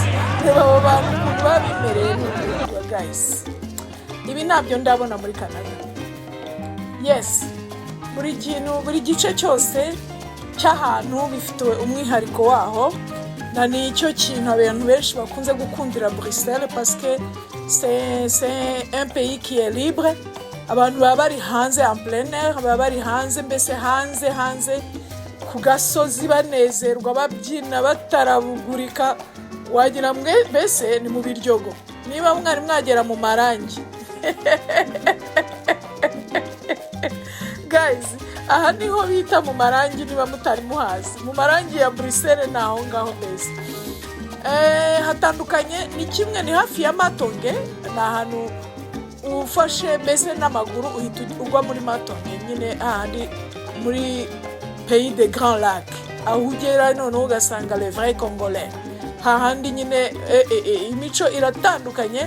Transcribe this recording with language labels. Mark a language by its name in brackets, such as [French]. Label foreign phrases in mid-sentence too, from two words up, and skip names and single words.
[Kinyarwanda] Reba abo bantu ukuntu babimereye guys. Ibi ntabyo ndabona muri Canada. Yes, buri gice cyose cy'ahantu bifitiwe umwihariko waho, na nicyo kintu abantu benshi bakunze gukundira Bruxelles [French] parce que c'est un pays qui est libre. [Kinyarwanda] Abantu baba bari hanze [French] en plein air, [Kinyarwanda] baba bari hanze mbese hanze ku gasozi banezerwa, babyina batarabugurika, wagira mbese ni mu biryogo. Niba mwari mwagera mu marangi guys, aha niho bita mu marangi niba mutari muhazi. Mu marangi ya Bruxelles naho ngaho mbese hatandukanye. Ni kimwe, ni hafi ya Matonge, ni ahantu ufashe mbese n'amaguru uhita ugwa muri Matonge nyine, ahandi muri Pays de Grand Lac, aho ugera noneho ugasanga [French] les vrais Congolais. [Kinyarwanda] Hahandi nyine imico iratandukanye.